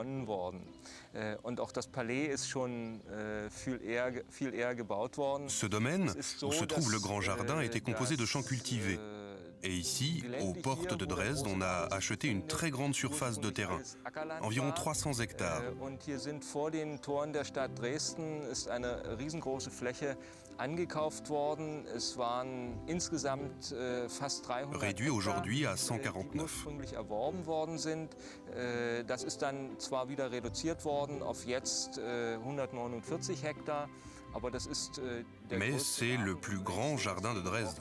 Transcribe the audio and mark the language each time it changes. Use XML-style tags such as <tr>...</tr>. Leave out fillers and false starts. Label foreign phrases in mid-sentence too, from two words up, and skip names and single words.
<fr>Ce domaine, où se trouve le grand jardin, était composé de champs cultivés. Et ici, aux portes de Dresde, on a acheté une très grande surface de terrain, environ 300 hectares.</fr> <de>Dresden ist eine riesengroße Fläche angekauft worden. Es waren insgesamt fast 300</de> <fr>réduit aujourd'hui à 149.</fr> <de>Die ursprünglich erworben worden sind. Das ist dann zwar wieder reduziert worden auf jetzt 149 Hektar, aber das ist der</de> <fr>Mais c'est le plus grand jardin de Dresde.</fr>